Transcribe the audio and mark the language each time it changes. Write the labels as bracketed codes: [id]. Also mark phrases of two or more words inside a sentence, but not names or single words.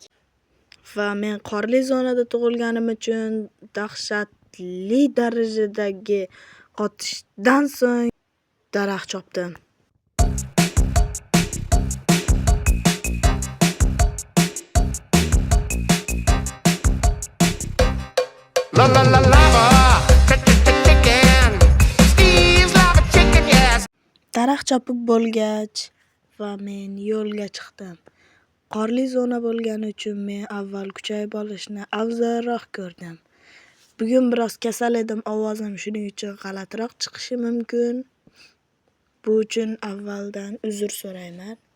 [uz] Va men qorli zonada tug'ilganim uchun dahshatli darajadagi qotishdan so'ng daraxt chopdim. [en] La la la lava, chicken. Steve's lava chicken, yes. [uz] Daraxt chopib bo'lgach va men yo'lga chiqdim. Qorli zona bo'lgani uchun men avval kuchayib olishni afzalroq ko'rdim. Bugun biroz kasal edim, ovozim shuning uchun g'alatiroq chiqishi mumkin. Bu uchun avvaldan uzr so'rayman.